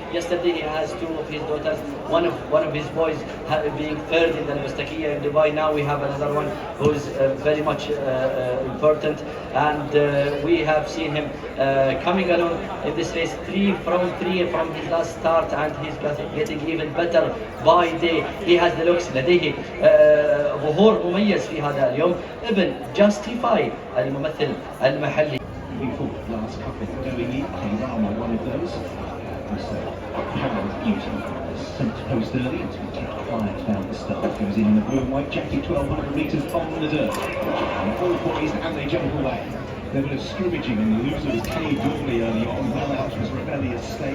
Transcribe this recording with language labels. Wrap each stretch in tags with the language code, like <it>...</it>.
<en>Yesterday he has two of his daughters. One of his boys being third in the Mustaqiya in Dubai. Now we have another one who's very much important, and we have seen him coming along in this race 3 from his last start, and he's getting even better by day. He has the looks.</en> <ar>لديه ظهور مميز في هذا اليوم. ابن Justify الممثل المحلي.</ar> <en>Before last couple going in, Kayrama one of those. Harold Newton sent post early to be kept quiet down the start. He was in the blue and white jacket, 1200 metres on the dirt. And all poised and they jump away. There was scrimmaging and the loser was Kay Dorley early on. Well out was Rebellious Stage.</en>